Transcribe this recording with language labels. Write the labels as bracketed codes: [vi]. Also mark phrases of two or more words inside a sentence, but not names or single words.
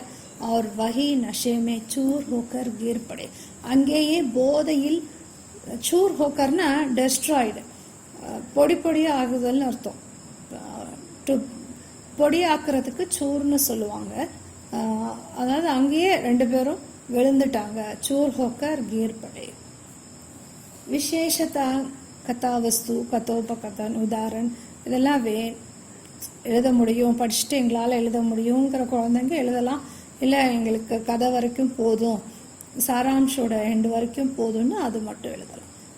[hi] और वही नशे में चूर होकर गिर पड़े. [ta] அங்கேயே போதையில் [hi] चूर होकरना [ta] டெஸ்ட்ராய்டு, பொடி பொடியா ஆகுதல்னு அர்த்தம். பொடி ஆக்குறதுக்கு சூர்னு சொல்லுவாங்க. அதாவது அங்கேயே ரெண்டு பேரும் விழுந்துட்டாங்க. [hi] चूर होकर गिर पड़े. विशेषता कथावस्तु कथोपकथन उदाहरण [ta] இதெல்லாம் எழுத முடியும், படிச்சுட்டு எங்களால் எழுத முடியுங்கிற குழந்தைங்க எழுதலாம். இல்லை எங்களுக்கு கதை வரைக்கும் போதும், சாராம்ஷோட எண்டு வரைக்கும் போதும்னு அது மட்டும் எழுதலாம்.